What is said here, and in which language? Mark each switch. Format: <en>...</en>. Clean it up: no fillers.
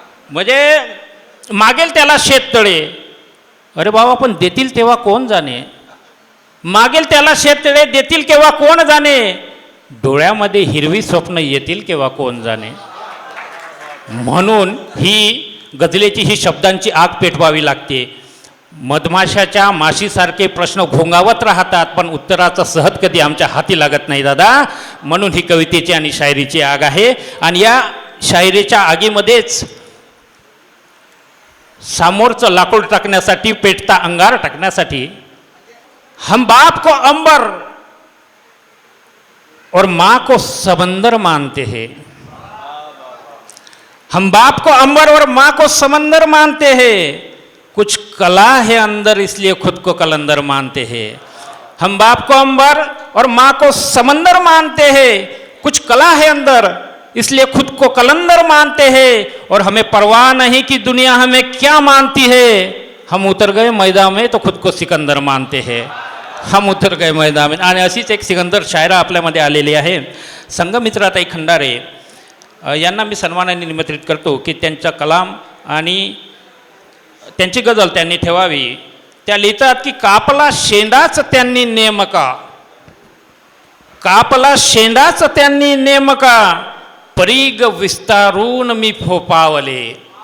<mr>म्हणजे मागेल त्याला शेततळे, अरे बाबा पण देतील तेव्हा कोण जाणे, मागेल त्याला शेततळे देतील केव्हा कोण जाणे, डोळ्यामध्ये हिरवी स्वप्न येतील केव्हा कोण जाणे. म्हणून ही गझलेची ही शब्दांची आग पेटवावी लागते. मधमाशाच्या माशीसारखे प्रश्न घोंगावत राहतात पण उत्तराचा सहज कधी आमच्या हाती लागत नाही दादा. म्हणून ही कवितेची आणि शायरीची आग आहे. आणि या शायरीच्या आगीमध्येच सामोरचं लाकूड टाकण्यासाठी, पेटता अंगार टाकण्यासाठी,</mr> <hi>हम बाप को अंबर और माँ को समंदर मानते हैं, हम बाप को अंबर और माँ को समंदर मानते हैं, कुछ कला है अंदर इसलिए खुद को कलंदर मानते हैं. हम बाप को अंबर और माँ को समंदर मानते हैं, कुछ कला है अंदर इसलिए खुद को कलंदर मानते हैं, और हमें परवाह नहीं कि दुनिया हमें क्या मानती है, हम उतर गए मैदान में तो खुद को सिकंदर मानते हैं, हम उतर गए मैदान में.</hi> <mr>आणि अशीच एक सिकंदर शायरा आपल्यामध्ये आलेली आहे. संघमित्राताई खंडारे यांना मी सन्मानाने निमंत्रित करतो की त्यांचा कलाम आणि त्यांची गझल त्यांनी ठेवावी. त्या लिहितात की कापला शेंडाच त्यांनी नेमका, कापला शेंडाच त्यांनी नेमका, परीग विस्तारून मी फोपावले.</mr>